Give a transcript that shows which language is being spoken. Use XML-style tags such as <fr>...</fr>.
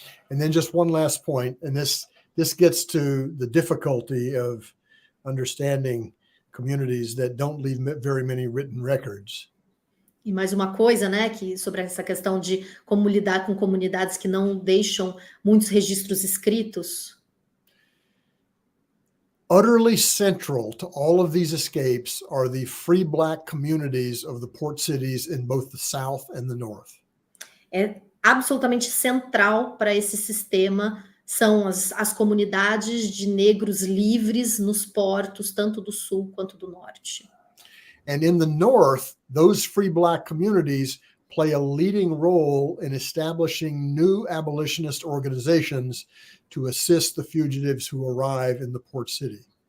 <en>And then just one last point, and this gets to the difficulty of understanding communities that don't leave very many written records.</en> <pt>E mais uma coisa, né, que sobre essa questão de como lidar com comunidades que não deixam muitos registros escritos.</pt> <en>Utterly central to all of these escapes are the free Black communities of the port cities in both the South and the North.</en> <pt>É absolutamente central para esse sistema são as comunidades de negros livres nos portos, tanto do Sul quanto do Norte.</pt> <en>And in the North, those free Black communities play a leading role in establishing new abolitionist organizations to assist the fugitives who arrive in the port city.</en>